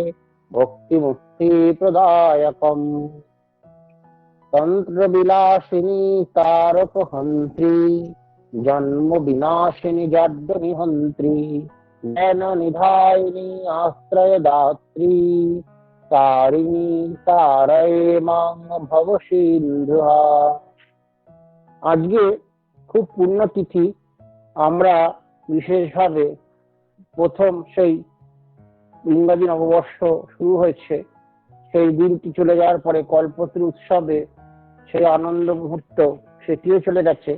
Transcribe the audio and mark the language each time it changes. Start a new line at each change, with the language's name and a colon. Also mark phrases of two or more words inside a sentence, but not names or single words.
Sanskrit: भक्तिमुक्तिप्रदायकम् तंत्र विलासिनी तारकहंत्री जन्म विनाशिनी जड्डनिहंत्री नैन निधायिनी आश्रय दात्री तारिणी तारये मां भव सिंधुहा।
Bangla: আজকে খুব পুণ্যতিথি। আমরা বিশেষভাবে প্রথম সেই ইংরাজি নববর্ষ শুরু হয়েছে, সেই দিনটি চলে যাওয়ার পরে কল্পতরু উৎসবে সেই আনন্দ মুহূর্ত সেটিও চলে গেছে।